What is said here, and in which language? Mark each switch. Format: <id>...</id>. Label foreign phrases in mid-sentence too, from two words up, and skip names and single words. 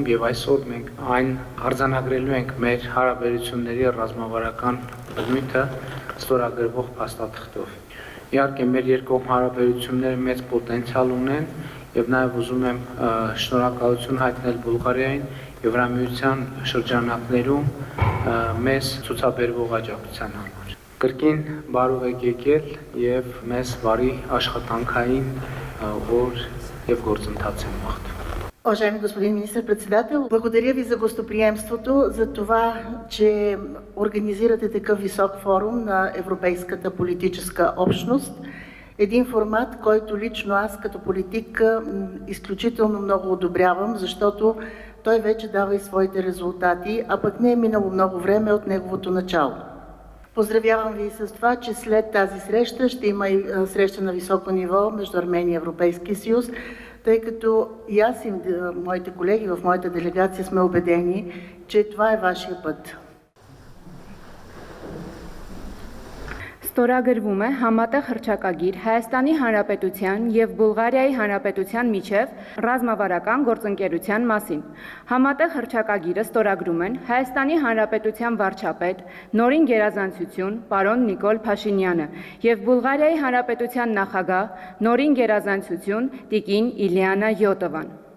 <hy>եւ այսօր մենք այն արձանագրելու ենք մեր հարաբերությունների ռազմավարական բնույթը ստորագրվող փաստաթղթով։ Իհարկե մեր երկկողմ հարաբերությունները մեծ պոտենցիալ ունեն եւ նաեւ ուզում եմ շնորհակալություն հայտնել Բուլղարիային Եվրամիության շրջանակներում մեզ ցուցաբերվող աջակցության համար։ Կրկին բարով եք եկել եւ մեզ բարի աշխատանքային օր եւ գործընթաց են մաղթում։</hy> <bg>Уважаемый господин министр-председател, благодаря ви за гостоприемството, за това, че организирате такъв висок форум на Европейската политическа общност. Един формат, който лично аз като политик изключително много одобрявам, защото той вече дава и своите резултати, а пък не е минало много време от неговото начало. Поздравявам ви с това, че след тази среща ще има и среща на високо ниво между Армения и Европейския съюз, тъй като и аз и моите колеги в моята делегация сме убедени, че това е вашия път.</bg> <hy>Ստորագրվում է համատեղ հռչակագիր Հայաստանի Հանրապետության եւ Բուլղարիայի Հանրապետության միջև ռազմավարական գործընկերության մասին։ Համատեղ հռչակագիրը ստորագրում են Հայաստանի Հանրապետության վարչապետ Նորին Գերազանցություն պարոն Նիկոլ Փաշինյանը եւ Բուլղարիայի Հանրապետության նախագահ Նորին Գերազանցություն տիկին Իլիանա Յոտովան։</hy>